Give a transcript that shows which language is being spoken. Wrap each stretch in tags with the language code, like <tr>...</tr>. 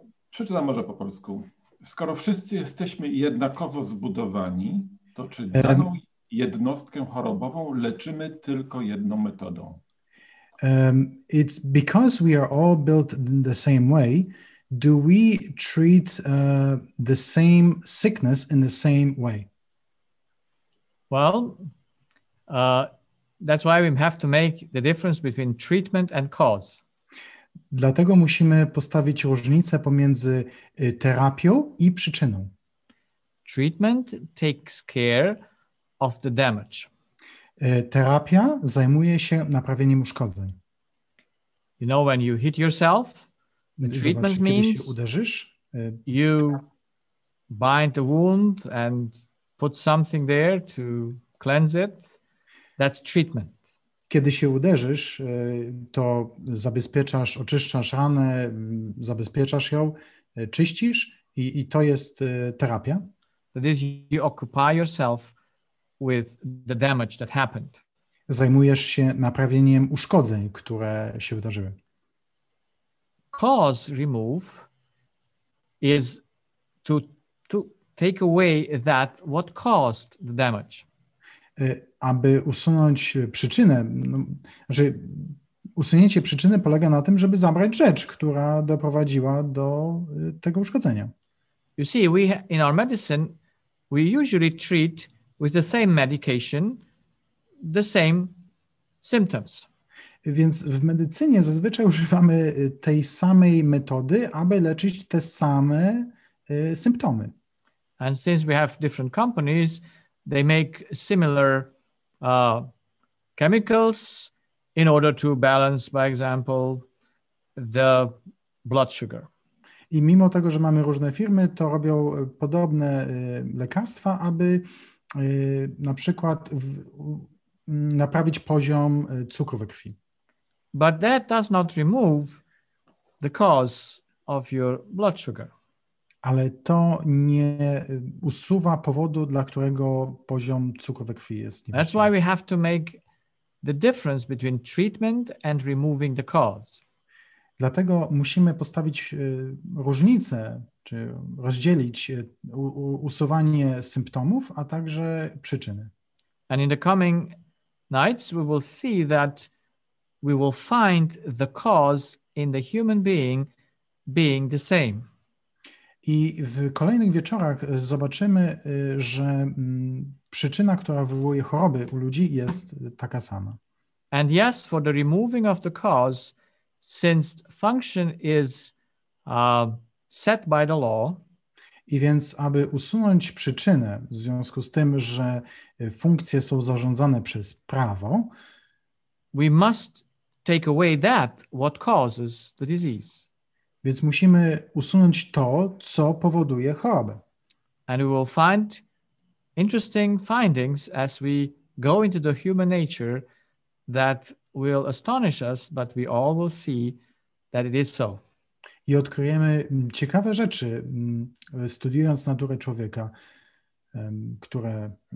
<pl>Przeczytam może po polsku. Skoro wszyscy jesteśmy jednakowo zbudowani, to czy jednostkę chorobową leczymy tylko jedną metodą.</pl> <en>It's because we are all built in the same way, do we treat the same sickness in the same way? Well, that's why we have to make the difference between treatment and cause.</en> <pl>Dlatego musimy postawić różnicę pomiędzy terapią i przyczyną.</pl> <en>Treatment takes care of the damage.</en> <pl>Terapia zajmuje się naprawieniem uszkodzeń.</pl> <en>You know, when you hit yourself, the treatment</en> <pl>Zobacz, kiedy się</pl> <en>means</en> <pl>uderzysz,</pl> <en>you bind the wound and put something there to cleanse it. That's treatment.</en> <pl>kiedy się uderzysz, to zabezpieczasz, oczyszczasz ranę, zabezpieczasz ją, czyścisz i to jest terapia.</pl> <en>That is, you occupy yourself with the damage that happened.</en> <pl>Zajmujesz się naprawieniem uszkodzeń, które się wydarzyły.</pl> <en>Cause remove is to take away what caused the damage.</en> <pl>Aby usunąć przyczynę, znaczy usunięcie przyczyny polega na tym, żeby zabrać rzecz, która doprowadziła do tego uszkodzenia.</pl> <en>You see, in our medicine, we usually treat with the same medication, the same symptoms.</en> <pl>Więc w medycynie zazwyczaj używamy tej samej metody, aby leczyć te same symptomy.</pl> <en>And since we have different companies, they make similar chemicals in order to balance, by example, the blood sugar.</en> <pl>I mimo tego, że mamy różne firmy, to robią podobne lekarstwa, aby na przykład naprawić poziom cukru we krwi.</pl> <en>But that does not remove the cause of your blood sugar.</en> <pl>Ale to nie usuwa powodu, dla którego poziom cukru we krwi jest niewłaściwy.</pl> <en>That's why we have to make the difference between treatment and removing the cause.</en> <pl>Dlatego musimy postawić różnicę, czy rozdzielić usuwanie symptomów, a także przyczyny.</pl> <en>And in the coming nights, we will see that we will find the cause in the human being the same.</en> <pl>I w kolejnych wieczorach zobaczymy, że przyczyna, która wywołuje choroby u ludzi, jest taka sama.</pl> <en>And yes, for the removing of the cause, since function is set by the law,</en> <pl>i więc, aby usunąć przyczynę w związku z tym, że funkcje są zarządzane przez prawo,</pl> <en>we must take away what causes the disease.</en> <pl>Więc musimy usunąć to, co powoduje chorobę.</pl> <en>And we will find interesting findings as we go into the human nature that will astonish us, but we all will see that it is so.</en> <pl>I odkryjemy ciekawe rzeczy, studiując naturę człowieka, które...</pl>